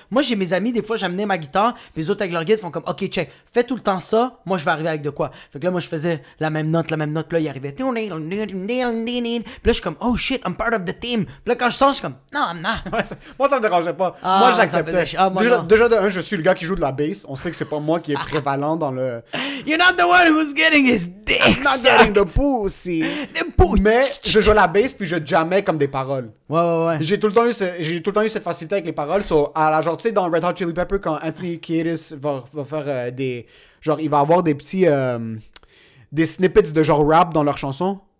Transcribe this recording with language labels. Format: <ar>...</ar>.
<fr>Moi, j'ai mes amis, des fois, j'amenais ma guitare, puis les autres avec leur guide font comme, ok, check, fais tout le temps ça, moi, je vais arriver avec de quoi. Fait que là, moi, je faisais la même note, puis là, il arrivait. Puis là, je suis comme,</fr> <en>oh shit, I'm part of the team.</en> <fr>Puis là, quand je sors, je suis comme, non,</fr> <en>I'm not.</en> <fr>Ouais, moi, ça me dérangeait pas. Ah, moi, ça j'acceptais. faisait chier. Ah, moi, déjà, non. déjà, de un, je suis le gars qui joue de la bass. On sait que c'est pas moi qui est prévalent dans le.</fr> <en>You're not the one who's getting his dick Not getting the pussy.</en> <fr>Mais je jouais la bass puis je jammais comme des paroles. Ouais. J'ai tout le temps eu cette facilité avec les paroles. So, à la genre, tu sais, dans Red Hot Chili Pepper, quand Anthony Kiedis va faire des. Genre, il va avoir des petits. Des snippets de genre rap dans leurs chansons.</fr>